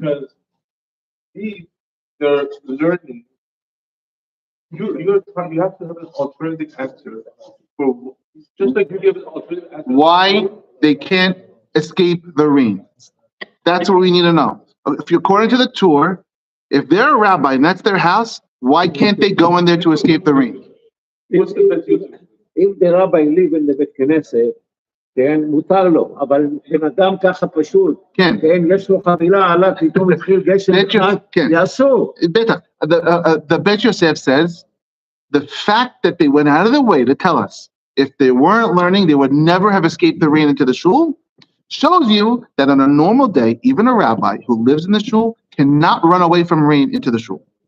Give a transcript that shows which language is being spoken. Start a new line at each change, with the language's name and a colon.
English: Because if they're learning, you have to have an alternative answer for just like you give an alternative answer. Why they can't escape the rain? That's what we need to know. If you're according to the tour, if they're a rabbi and that's their house, why can't they go in there to escape the rain? What's the best answer?
Hebrew: אם
English: the rabbi live in the
Hebrew: בית כנסת, כן, מותר לו, אבל בן אדם ככה פשוט, כן. כן, יש לו חבילה עליו, פתאום התחיל גשם, כן. זה אסור.
English: Beta, the Bet Yosef says the fact that they went out of their way to tell us if they weren't learning, they would never have escaped the rain into the shul, shows you that on a normal day, even a rabbi who lives in the shul cannot run away from rain into the shul.